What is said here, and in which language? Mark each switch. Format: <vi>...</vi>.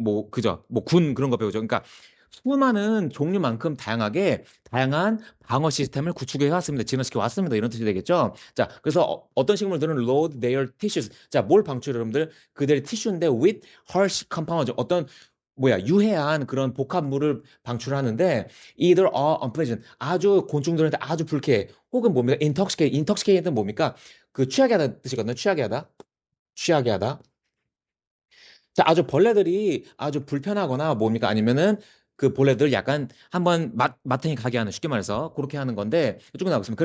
<ko>그죠. 군 그런 거 배우죠. 그러니까 수많은 종류만큼 다양한 방어 시스템을 구축해 왔습니다. 진화시켜 왔습니다. 이런 뜻이 되겠죠. 자, 그래서 떤 식물들은</ko> <en>load their tissues.</en> <ko>자, 뭘 방출해 여러분들? 그들의 티슈인데</ko> <en>with harsh compounds.</en> <ko>어떤 유해한 그런 복합물을 방출하는데</ko> <en>either are unpleasant.</en> <ko>아주 곤충들한테 아주 불쾌해. 혹은 뭡니까? intoxicate는 뭡니까? 그 취하게 하다 뜻이거든요. 취하게 하다. 자, 아주 벌레들이 아주 불편하거나 뭡니까? 아니면은 그 벌레들 약간 한번 마탱이 가게 하는 쉽게 말해서 그렇게 하는 건데 이쪽에 나오고 있습니다.</ko>